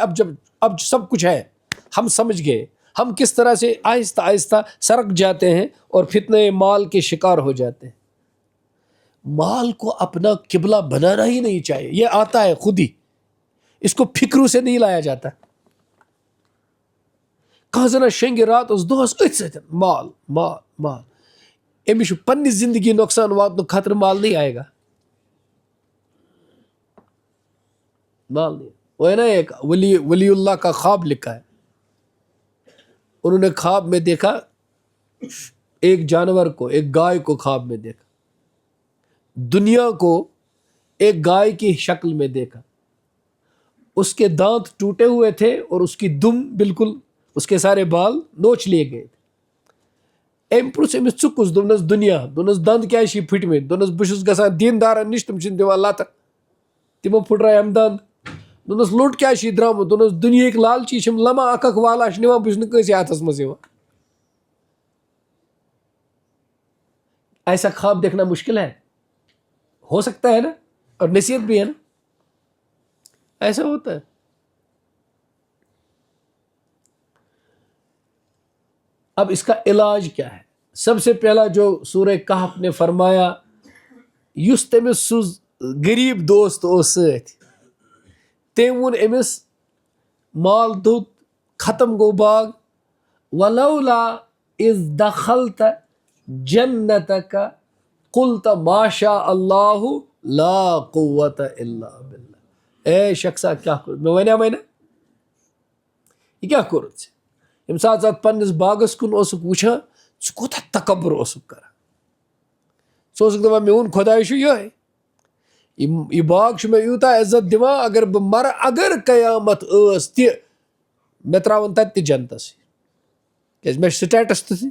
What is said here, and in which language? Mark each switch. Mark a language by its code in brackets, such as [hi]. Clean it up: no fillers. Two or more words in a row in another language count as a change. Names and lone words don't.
[ur] اب سب کچھ ہے ہم سمجھ گئے ہم کس طرح سے آہستہ آہستہ سرک جاتے ہیں اور فتنے مال کے شکار ہو جاتے ہیں. مال کو اپنا قبلہ بنانا ہی نہیں چاہیے. یہ آتا ہے خود ہی. اس کو فکروں سے نہیں لایا جاتا. [ks] کہاں زنا شنگہِ رات اس دۄہس أتھۍ سۭتۍ مال مال مال. أمِس چھُ پننہِ زندگی نۄقصان واتنُک خطرٕ. [ur] مال نہیں آئے گا. مال نہیں. وہ ہے نا ایک ولی اللہ کا خواب لکھا ہے. انہوں نے خواب میں دیکھا ایک جانور کو ایک گائے کو خواب میں دیکھا. دنیا کو ایک گائے کی شکل میں دیکھا. اس کے دانت ٹوٹے ہوئے تھے اور اس کی دم بالکل اس کے سارے بال نوچ لیے گئے تھے. [ks] أمۍ پرُژھ أمِس ژٕ کُس؟ دوٚپنس دُنیا. دوٚپنس دند کیازِ چھِ پھٹمٕتۍ؟ دوٚپنس بہٕ چھُس گژھان دیندارن نِش تِم چھِنہٕ دِوان لتہٕ تِمو پھٕٹرایَم دند. دوٚپنس لوٚٹ کیازِ چھِ درٛامُت؟ دوٚپنس دُنیہٕکۍ لالچی چھِم لمان اکھ اکھ والا چھِ نِوان بہٕ چھُس نہٕ کٲنسہِ ہاتھس منٛز یِوان. [ur] ایسا خواب دیکھنا مشکل ہے. ہو سکتا ہے نا اور نصیحت بھی ہے نا. ایسا ہوتا ہے. اب اس کا علاج کیا ہے؟ سب سے پہلا جو سورہ کہف نے فرمایا [ks] یس تمس سُہ غریب دوست اوس سۭتۍ تٔمۍ ووٚن أمِس مال دوٚد ختم گوٚو باغ [ar] ولولا اذ دخلت جنتك قلت ما شاء اللہ لا قوت الا بالله. [ks] اے شخصا کیا کوٚر مےٚ وَنیٛامَے نا یہ کیا کوٚرُتھ ژےٚ؟ ییٚمہِ ساتہٕ ژٕ پننس باغس کُن اوسُکھ وٕچھان ژٕ کوٗتاہ تکبر اوسُکھ کران. ژٕ اوسُکھ دپان میون خۄداے چھُ یِہوٚے. یہ باغ چھُ مےٚ یوٗتاہ عزت دِوان اگر بہٕ مرٕ اگر قیامت ٲس تہِ مےٚ ترٛاوَن تتہِ تہِ جنتسٕے کیازِ مےٚ چھُ سٹیٹس تِتھُے.